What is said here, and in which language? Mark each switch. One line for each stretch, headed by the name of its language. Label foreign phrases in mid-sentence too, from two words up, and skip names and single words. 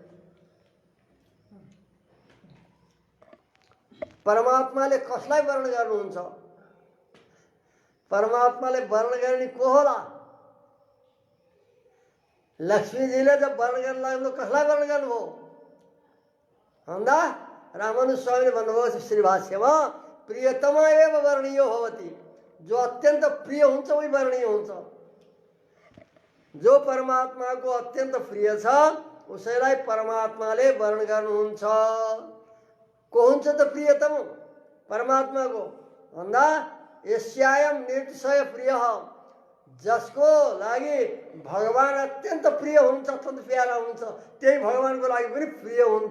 Nepali: परमात्माले कसलाई वर्ण गर्नुहुन्छ? परमात्माले वर्ण गर्ने को होला? लक्ष्मीजीले जब वर्ण गर्न लाग्नु कसलाई वर्ण गर्नुभयो भन्दा रामानुज स्वामीले भन्नुभयो श्रीभाष्यमा,
Sanskrit: प्रियतमा एव वर्णीय भवति।
Nepali: जो अत्यन्त प्रिय हुन्छ उही वर्णीय हुन्छ। जो परमात्माको अत्यन्त प्रिय छ उसैलाई परमात्माले वर्ण गर्नुहुन्छ। को हुन्छ त प्रियतम परमात्माको भन्दा
Sanskrit: यस्यायम निर्तिशय प्रिय,
Nepali: जसको लागि भगवान अत्यन्त प्रिय हुन्छ, अत्यन्त प्यारा हुन्छ, त्यही भगवानको लागि पनि प्रिय हुन्छ।